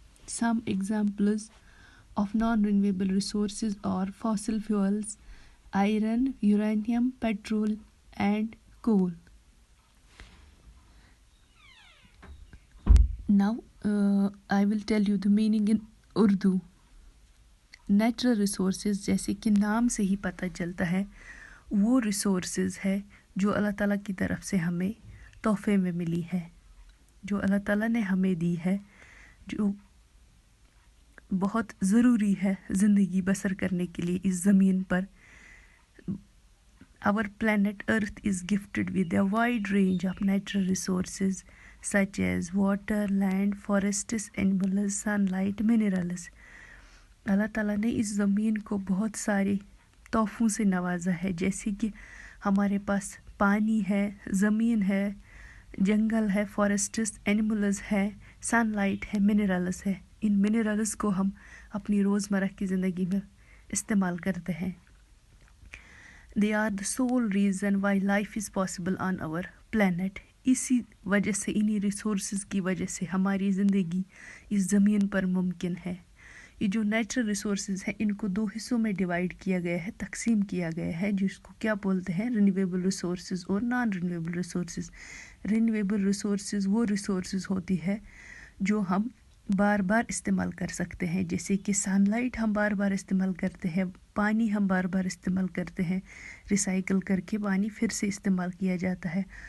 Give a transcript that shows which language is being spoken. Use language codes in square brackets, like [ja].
[en] Some examples of non-renewable resources are fossil fuels, iron, uranium, petrol, and coal. Now, I will tell you the meaning in Urdu. [ur] Natural resources جیسے کہ نام سے ہی پتہ چلتا ہے وہ ریسورسز ہے جو اللہ تعالیٰ کی طرف سے ہمیں تحفے میں ملی ہے، جو اللہ تعالیٰ نے ہمیں دی ہے، جو بہت ضروری ہے زندگی بسر کرنے کے لیے اس زمین پر. [en] Our planet Earth is gifted with a wide range of natural resources such as water, land, forests, animals, sunlight, minerals. [ur] اللہ تعالیٰ نے اس زمین کو بہت سارے تحفوں سے نوازا ہے، جیسے کہ ہمارے پاس پانی ہے، زمین ہے، جنگل ہے، فارسٹس، اینیملز ہے، سن لائٹ ہے، منرلز ہے. ان منرلز کو ہم اپنی روزمرہ کی زندگی میں استعمال کرتے ہیں. [en] They are the sole reason why life is possible on our planet. [ur] اسی وجہ سے، انہی ریسورسز کی وجہ سے ہماری زندگی اس زمین پر ممکن ہے. یہ جو نیچرل ریسورسز ہیں ان کو دو حصوں میں ڈیوائیڈ کیا گیا ہے، تقسیم کیا گیا ہے، جس کو کیا بولتے ہیں، رینیویبل ریسورسز اور naan renewable resources. Renewable resources وہ ریسورسز ہوتی ہے جو ہم بار بار استعمال کر سکتے ہیں، جیسے کہ سن لائٹ ہم بار بار استعمال کرتے ہیں، پانی ہم بار بار استعمال کرتے ہیں، ریسائیکل کر کے پانی پھر سے استعمال کیا جاتا ہے.